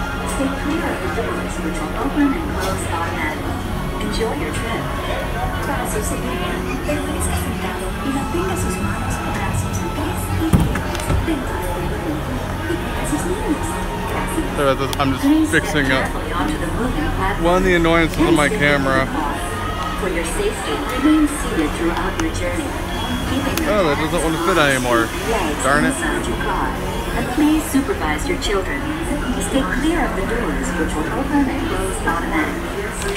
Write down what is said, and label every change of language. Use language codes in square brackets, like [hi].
[en] Stay clear of the doors which will open and close automatically. Enjoy your trip. [es] Para su seguridad, permanezca sentado y mantenga sus manos, brazos, pies y piernas dentro del vehículo. Y cuida a sus niños. Gracias. [en] I'm just fixing up one of the annoyances of my camera. For your safety, remain seated throughout your journey. Oh, that doesn't want to fit anymore. Darn it. And please supervise your children. Stay clear of the doors which will open and close automatically.